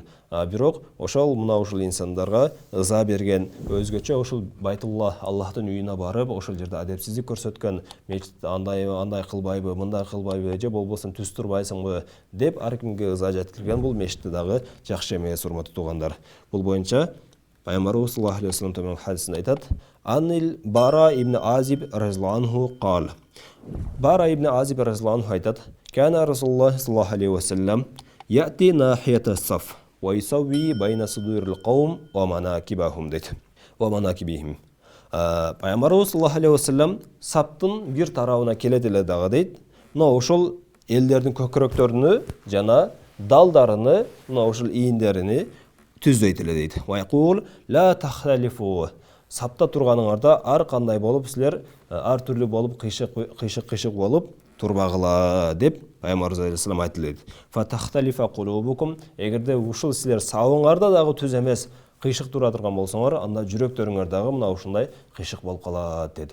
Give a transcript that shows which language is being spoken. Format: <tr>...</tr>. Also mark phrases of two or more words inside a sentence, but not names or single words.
<ky>Бирок ошол ушул инсандарга ыза берген, өзгөчө ошол Байтулла, Аллахтын үйүнө барып, ошол жерде адепсиздик көрсөткөн, мечит андай кылбайбы, мындай кылбайбы, же болбосо түз турбайсыңбы деп ар кимге ыза жеткирген бул мешитте дагы жакшы эмес, урматтуу туугандар. Бул боюнча Пайгамбарыбыз</ky> <ar>صلى الله عليه وسلم</ar> <ky>хадисинде айтат:</ky> <ar>"عن البراء بن عازب رضي الله عنه قال".</ar> <ky>Бара ибн Азиб</ky> <ar>رضي الله عنه</ar> <ky>айтат:</ky> <ar>"كان رسول الله صلى الله عليه وسلم يأتي ناحية الصف ويسوي بين صدور القوم ومناكبهم"</ar> <ky>дейт.</ky> <ar>ومناكبهم.</ar> <ky>Пайгамбарыбыз</ky> <ar>صلى الله عليه وسلم</ar> <ky>саптын бир тарабына келет эле дагы дейт. Мына ошол элдердин көкүрөктөрүнү жана далдарыны, мына ошол ийиндерини түздөйт эле дейт.</ky> <ar>ويقول لا تختلفوا.</ar> <ky>Сапта турганыңарда ар кандай болуп силер ар түрлүү болуп кыйшык болуп турбагыла деп Пайгамбарыбыз алейхиссалам айтылат.</ky> <ar>فتختلف قلوبكم.</ar> <ky>Эгерде ушул силер сабыңарда дагы түз эмес, кыйшык тура турган болсоңор, анда жүрөктөрүңөр дагы мына ушундай кыйшык болуп калат дейт.</ky>